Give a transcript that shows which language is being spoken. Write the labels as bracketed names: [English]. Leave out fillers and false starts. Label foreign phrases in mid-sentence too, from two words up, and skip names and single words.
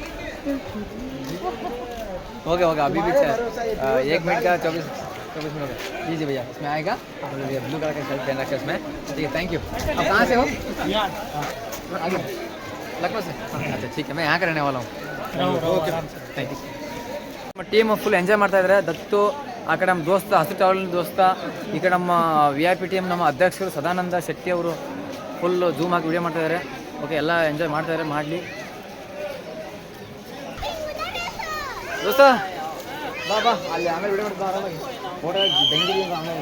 [Hindi] तो ओके, अभी भी 1 मिनट का 24 मिनट लीजिए भैया. इसमें आएगा [English] blue colour [Hindi] का शर्ट पहन रखा है इसमें. ठीक है, [English] thank you. [Hindi] आप कहाँ से हो? आगे लखनऊ से. अच्छा ठीक है, मैं यहाँ का रहने वाला हूँ. [English] ok, thank you. [Kannada] ನಮ್ಮ [English] team full enjoy [Kannada] ಮಾಡ್ತಾ ಇದ್ದಾರೆ. ದತ್ತು ಆ ಕಡೆ ನಮ್ಮ ದೋಸ್ತ, ಹಸಿರು ಟ್ರಾವೆಲ್ ದೋಸ್ತ, ಈ ಕಡೆ ನಮ್ಮ [English] VIP team [Kannada] ನಮ್ಮ ಅಧ್ಯಕ್ಷರು ಸದಾನಂದ ಶೆಟ್ಟಿ ಅವರು [English] full zoom [Kannada] ಹಾಕಿ ವಿಡಿಯೋ ಮಾಡ್ತಾ ಇದ್ದಾರೆ. ಓಕೆ, ಎಲ್ಲ ಎಂಜಾಯ್ ಮಾಡ್ತಾ ಇದ್ದಾರೆ, ಮಾಡಲಿ. ದೋಸ್ತ ಬಾ ಬಾ, ಅಲ್ಲಿ ಆಮೇಲೆ ವಿಡಿಯೋ ಮಾಡ್ತಾ ಆರಾಮಾಗಿ ಫೋಟೋ ಬೆಂಗಿರಿ ಆಮೇಲೆ.